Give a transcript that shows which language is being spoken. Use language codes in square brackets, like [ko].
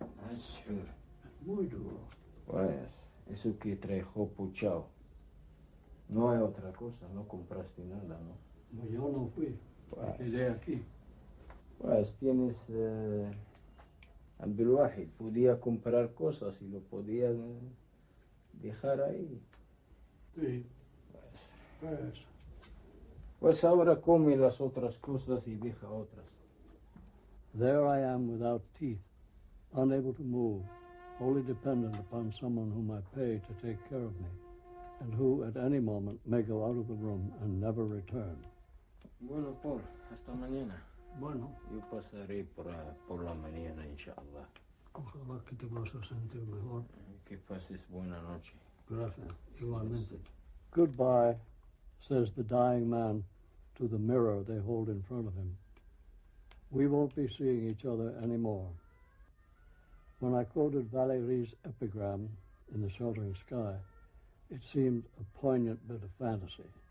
[es] السحور pues eso que trajo puchao no hay otra cosa, no compraste nada, ¿no? Yo no fui, me quedé aquí. Pues tienes Abdulwahid podía comprar cosas y lo podía dejar ahí. Sí. Pues ahora come las otras cosas y deja otras. [en] There I am without teeth, unable to move, wholly dependent upon someone whom I pay to take care of me, and who at any moment may go out of the room and never return. [es] Bueno, Paul, hasta mañana. Bueno, Yo pasaré por la mañana, inshallah. ojalá que te vas a sentir mejor. Que pases buena noche. Gracias, igualmente. [en] Goodbye, says the dying man to the mirror they hold in front of him. We won't be seeing each other anymore. When I quoted Valéry's epigram in The Sheltering Sky, it seemed a poignant bit of fantasy.